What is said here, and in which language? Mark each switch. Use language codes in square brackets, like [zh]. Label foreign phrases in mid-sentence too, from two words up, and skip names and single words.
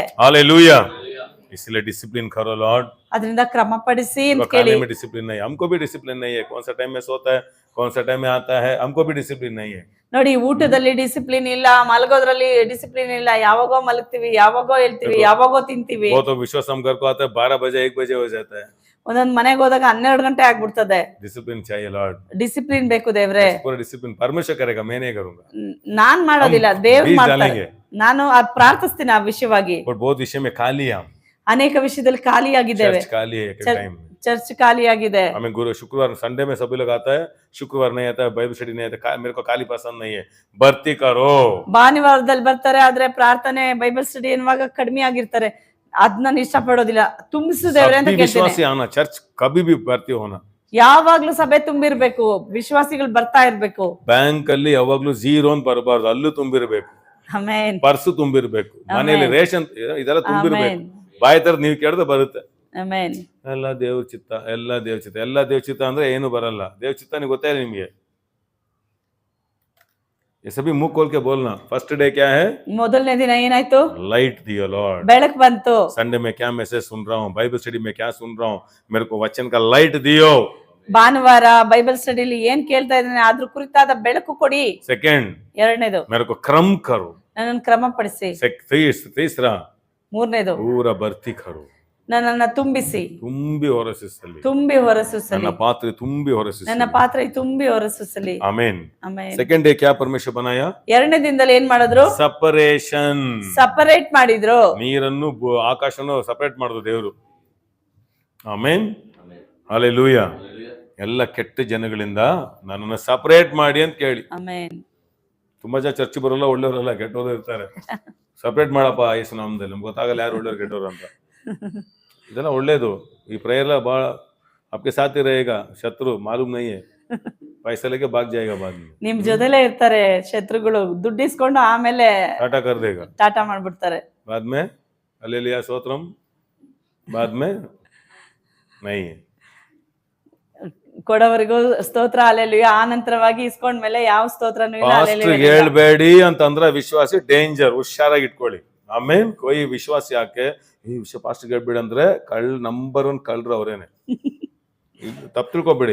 [hi] हालेलुया. इसलिए डिसिप्लिन करो लॉर्ड. [kn] ಅದರಿಂದ ಕ್ರಮಪಡಿಸಿ ಅಂತ [hi] तो [kn] ಕೇಳಿ. [hi] खाने में डिसिप्लिन नहीं है, हमको भी डिसिप्लिन नहीं है. कौन सा टाइम में सोता है, कौन सा टाइम में आता है, हमको भी डिसिप्लिन नहीं है. [kn] ನೋಡಿ, ಊಟದಲ್ಲಿ ಡಿಸಿಪ್ಲಿನ್ ಇಲ್ಲ, ಮಲಗೋದ್ರಲ್ಲಿ ಡಿಸಿಪ್ಲಿನ್ ಇಲ್ಲ. ಯಾವಾಗೋ ಮಲಗ್ತೀವಿ, ಯಾವಾಗೋ ಹೇಳ್ತೀವಿ, ಯಾವಾಗೋ ತಿಂತೀವಿ. [hi] वो तो विश्वास हम घर को आता है 12 बजे 1 बजे हो जाता है. [kn] ಒಂದೊಂದ್ ಮನೆಗೆ ಹೋದಾಗ 12 ಗಂಟೆ ಆಗ್ಬಿಡ್ತದೆ. [hi] डिसिप्लिन चाहिए लॉर्ड. [kn] ಡಿಸಿಪ್ಲಿನ್ ಬೇಕು ದೇವ್ರೆ. [hi] पूरा डिसिप्लिन परमेश्वर करेगा, मैं नहीं करूंगा. [kn] ನಾನ್ ಮಾಡೋದಿಲ್ಲ, ದೇವ್ರು [hi] बीज [kn] ಮಾಡ್ತಾರೆ. [hi] डालेंगे. [kn] ನಾನು ಅದ್ ಪ್ರಾರ್ಥಿಸ್ತೀನಿ ಆ ವಿಷಯವಾಗಿ. [hi] और बहुत विषय में खाली है हम. [kn] ಅನೇಕ ವಿಷಯದಲ್ಲಿ ಖಾಲಿಯಾಗಿದ್ದೇವೆ. [hi] चर्च खाली है एक टाइम में. [kn] ಚರ್ಚ್ ಖಾಲಿಯಾಗಿದೆ. [hi] हमें गुरु शुक्रवार संडे में सभी लोग आता है, शुक्रवार नहीं आता है, [en] Bible study [hi] नहीं आता. मेरे को खाली पसंद नहीं है. भर्ती करो. [kn] ಭಾನುವಾರದಲ್ಲಿ ಬರ್ತಾರೆ, ಆದ್ರೆ ಪ್ರಾರ್ಥನೆ [en] Bible study [kn] ಎನ್ನುವಾಗ ಕಡಿಮೆ ಆಗಿರ್ತಾರೆ. ಅದ್ ನಾನು ಇಷ್ಟ ಪಡೋದಿಲ್ಲ. ತುಂಬಿಸು ದೇವ್ರೆ ಅಂತ [hi] सभी [kn] ಕೇಳ್ತೀನಿ. [hi] विश्वासी आना, चर्च कभी भी भर्ती होना. [kn] ಯಾವಾಗ್ಲೂ ಸಭೆ ತುಂಬಿರ್ಬೇಕು, ವಿಶ್ವಾಸಿಗಳು ಬರ್ತಾ ಇರ್ಬೇಕು. ಬ್ಯಾಂಕ್ ಅಲ್ಲಿ ಯಾವಾಗ್ಲೂ ಝೀರೋ ಅಂತ ಬರಬಾರ್ದು, ಅಲ್ಲೂ ತುಂಬಿರ್ಬೇಕು. ಆಮೆನ್. ಪರ್ಸು ತುಂಬಿರ್ಬೇಕು, ಮನೆಯಲ್ಲಿ ರೇಷನ್ ಇದೆಲ್ಲ ತುಂಬಿರ್ಬೇಕು. ಆಮೆನ್. ಬಾಯಿ ತರ ನೀವು ಕೇಳಿದ್ರೆ ಬರುತ್ತೆ. ಆಮೆನ್. ಎಲ್ಲ ದೇವ್ರ ಚಿತ್ತ, ಎಲ್ಲ ದೇವ್ರ ಚಿತ್ತ, ಎಲ್ಲ ದೇವ್ರ ಚಿತ್ತ ಅಂದ್ರೆ ಏನು ಬರಲ್ಲ. ದೇವ್ರ ಚಿತ್ತ ನೀವು ಗೊತ್ತೇ ಇಲ್ಲ ನಿಮ್ಗೆ. [hi] ये सभी मुंह खोल के बोलना. [en] first day [hi] क्या है? [kn] ಮೊದಲನೇ ದಿನ ಏನಾಯ್ತು? [hi] लाइट दियो लॉर्ड. [kn] ಬೆಳಕು ಬಂತು. [hi] संडे में क्या मैसेज सुन रहा हूँ, [en] Bible study [hi] में क्या सुन रहा हूँ, मेरे को वचन का लाइट दियो. [kn] ಭಾನುವಾರ ಬೈಬಲ್ ಸ್ಟಡಿಲಿ ಏನ್ ಕೇಳ್ತಾ ಇದ್ದೇನೆ ಅದ್ರ ಕುರಿತಾದ ಬೆಳಕು ಕೊಡಿ. [hi] सेकंड, [kn] ಎರಡನೇದು, [hi] मेरे को क्रम करो. [kn] ನನ್ನನ್ನು ಕ್ರಮಪಡಿಸಿ. [hi] तीसरा, [kn] ಮೂರನೇದು, [hi] पूरा भर्ती करो. [kn] ನನ್ನನ್ನ ತುಂಬಿಸಿ ತುಂಬಿ ಹೊರಸಿಸಲಿ, ತುಂಬಿ ನನ್ನ ಹೊರಸೂಸಲಿ, ಪಾತ್ರೆ ತುಂಬಿ ಹೊರಸಿಸಲಿ. ನನ್ನ ಪಾತ್ರೆ ತುಂಬಿ ಹೊರಸೂಸಲಿ. ಆಮೇನ್. ಆಮೆನ್. [en] second day [hi] क्या परमेश्वर बनाया? [kn] ಎರಡನೇ ದಿನದಲ್ಲಿ ಏನ್ ಮಾಡಿದ್ರು? ಸಪರೇಷನ್. ಸಪರೇಟ್ ಮಾಡಿದ್ರು. ನೀರನ್ನು ಆಕಾಶವನ್ನು ಸಪರೇಟ್ ಮಾಡಿದ್ರು ದೇವರು. ಆಮೇನ್. ಹಲ್ಲೆಲೂಯಾ. ಎಲ್ಲ ಕೆಟ್ಟ ಜನಗಳಿಂದ ನನ್ನನ್ನು ಸಪರೇಟ್ ಮಾಡಿ ಅಂತ ಕೇಳಿ. ಆಮೆನ್. ತುಂಬಾ ಜನ ಚರ್ಚ್ ಬರೋಲ್ಲ, ಒಳ್ಳೆಯವರಲ್ಲ, ಕೆಟ್ಟವರು ಇರ್ತಾರೆ. ಸಪರೇಟ್ ಮಾಡಪ್ಪ ಯೇಸು ನಾಮದಲ್ಲಿ, ನಮ್ಗೆ ಗೊತ್ತಾಗಲ್ಲ ಯಾರು ಒಳ್ಳೆಯವ್ರು ಕೆಟ್ಟವ್ರು ಅಂತ. ಇದೆಲ್ಲ ಒಳ್ಳೇದು. ಈ ಪ್ರೇಯರ್ ಬಹಳ [hi] आपके साथ ही रहेगा, शत्रु मालूम नहीं है, पैसा लेके भाग जाएगा बाद में. [kn] ನಿಮ್ ಜೊತೆಲೇ ಇರ್ತಾರೆ ಶತ್ರುಗಳು, ದುಡ್ಡಿಸ್ಕೊಂಡು ಆಮೇಲೆ [hi] टाटा कर देगा [kn] ಟಾಟಾ ಮಾಡ್ಬಿಡ್ತಾರೆ. [hi] बाद में. हालेलुया स्तोत्रम. बाद में नहीं है. [kn] ಕೊಡವರೆಗೂ ಸ್ತೋತ್ರ ಹಲ್ಲೆಲೂಯಾ, ಆ ನಂತರವಾಗಿ ಇಸ್ಕೊಂಡ್ಮೇಲೆ ಯಾವ ಸ್ತೋತ್ರನೂ ಇಲ್ಲ. ಪಾಸ್ಟರ್ ಹೇಳ್ಬೇಡಿ ಅಂತಂದ್ರೆ ವಿಶ್ವಾಸಿ ಡೇಂಜರ್, ಹುಷಾರಾಗಿ ಇಟ್ಕೊಳ್ಳಿ. ಆಮೇನ್. ಕೊಯ್ ವಿಶ್ವಾಸಿ ಯಾಕೆ ಈ ವಿಷಯ ಪಾಸ್ಟರ್ ಹೇಳ್ಬೇಡಿ ಅಂದ್ರೆ ನಂಬರ್ 1 ಕಳ್ರು ಅವರೇನೆ. ತಪ್ಪು ತಿಳ್ಕೊಬೇಡಿ.